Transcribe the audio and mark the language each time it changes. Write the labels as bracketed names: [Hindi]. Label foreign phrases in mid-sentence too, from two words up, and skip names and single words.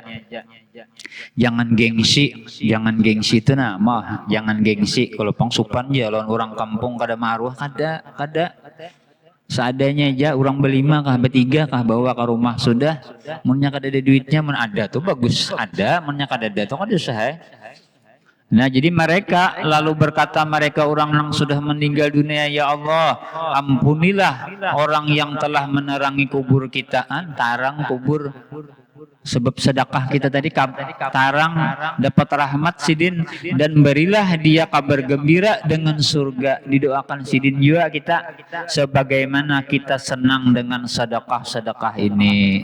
[Banjar] Jangan gengsi itu nah mah jangan gengsi kalau pangsupan jalan orang kampung kada maruah kada seadanya aja orang berlima kah bertiga kah bawa ke rumah sudah munnya kada ada duitnya mun ada tuh bagus ada munnya kada ada tuh kada usah. [Indonesian] Nah jadi mereka lalu berkata mereka orang yang sudah meninggal dunia ya Allah ampunilah orang yang telah menerangi kubur kita tarang kubur sebab sedekah kita tadi tarang dapat rahmat sidin dan berilah dia kabar gembira dengan surga didoakan sidin juga kita sebagaimana kita senang dengan sedekah ini.